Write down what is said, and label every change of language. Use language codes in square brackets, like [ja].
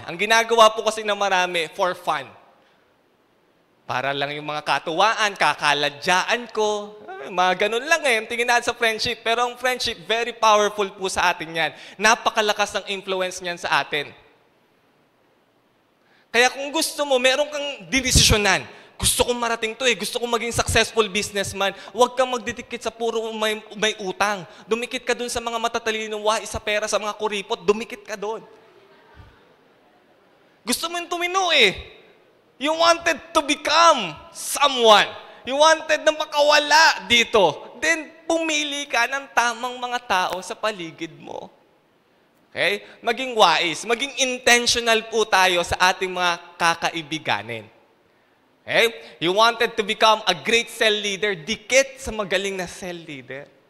[tl] Ang ginagawa po kasi ng marami, [en] for fun. [tl] Para lang yung mga katuwaan, kakaladyaan ko. Mga ganun lang ang tingin natin sa friendship. Pero ang friendship, [en] very powerful [tl] po sa atin yan. Napakalakas ng influence niyan sa atin. Kaya kung gusto mo, meron kang dinesisyonan. Gusto kong marating to gusto kong maging successful businessman. Huwag kang magdidikit sa puro may utang. Dumikit ka dun sa mga matatalinong sa pera, sa mga kuripot, dumikit ka dun. Gusto mo yung tumino [en] You wanted to become someone. You wanted [tl] na makawala dito. Then, pumili ka ng tamang mga tao sa paligid mo. Okay? Maging wise, maging intentional po tayo sa ating mga kakaibiganin. [en] Okay? You wanted to become a great cell leader, [tl] dikit sa magaling na cell leader.